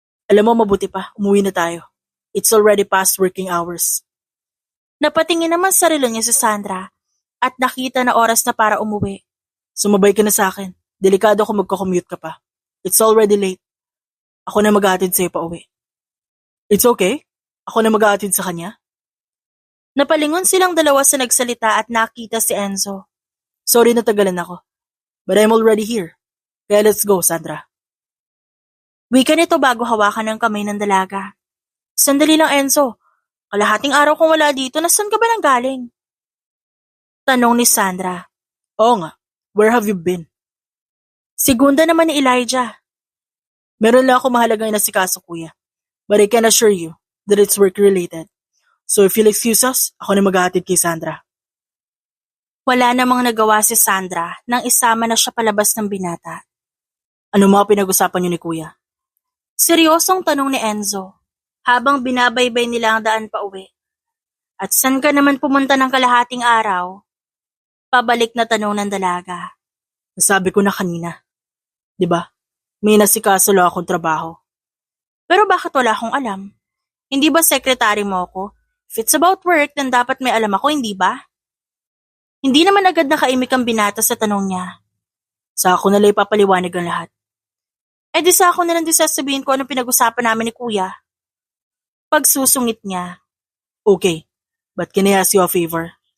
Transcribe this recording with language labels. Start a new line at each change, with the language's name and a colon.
Filipino: Alam mo, mabuti pa, umuwi na tayo.
English: It's already past working hours.
Filipino: Napatingin naman sa relo niya si Sandra at nakita na oras na para umuwi. Sumabay ka na sa akin. Delikado kung magko-commute ka pa.
English: It's already late.
Filipino: Ako na mag-aatid sa'yo pa uwi.
English: It's okay.
Filipino: Ako na mag-aatid sa kanya. Napalingon silang dalawa sa nagsalita at nakita si Enzo. Sorry na tagalan ako.
English: But I'm already here. Kaya let's go, Sandra.
Filipino: Wika nito bago hawakan ng kamay ng dalaga. Sandali lang, Enzo. Kalahating araw kong wala dito, nasaan ka ba nang galing? Tanong ni Sandra. Oo nga.
English: Where have you been?
Filipino: Segunda naman ni Elijah. Meron lang ako mahalagang inasikaso, kuya.
English: But I can assure you that it's work-related. So if you'll excuse us,
Filipino: ako na mag-aatid kay Sandra. Wala namang nagawa si Sandra nang isama na siya palabas ng binata. Ano mga pinag-usapan niyo ni kuya? Seryosong tanong ni Enzo habang binabaybay nila ang daan pa uwi. At saan ka naman pumunta ng kalahating araw? Pabalik na tanong ng dalaga. Nasabi ko na kanina. 'Di ba? May nasikaso lang akong trabaho. Pero bakit wala akong alam? Hindi ba sekretary mo ako?
English: If it's about work, then
Filipino: dapat may alam ako, hindi ba? Hindi naman agad nakaimik ang binata sa tanong niya. Sa ako nalang ipapaliwanag ang lahat. Eh di sa ako nalang di sasabihin ko anong pinag-usapan namin ni kuya. Pagsusungit niya.
English: Okay, but can I ask you a favor?